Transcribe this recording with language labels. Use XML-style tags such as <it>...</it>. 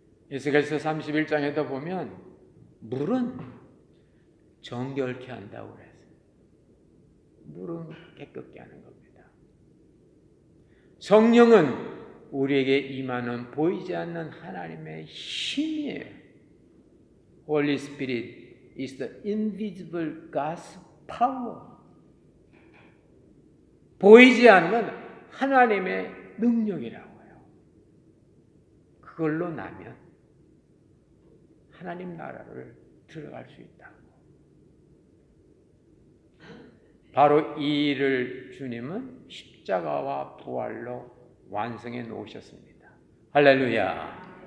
<ko>에스겔서 31장에도 보면 물은 정결케 한다고 그랬어요. 물은 깨끗게 하는 겁니다. 성령은 우리에게 임하는 보이지 않는 하나님의 힘이에요.</ko> <en>Holy Spirit is the invisible God's power.</en> <ko>보이지 않는 하나님의 능력이라고요. 그걸로 나면 하나님 나라를 들어갈 수 있다고. 바로 이 일을 주님은 십자가와 부활로 완성해 놓으셨습니다. 할렐루야.</ko>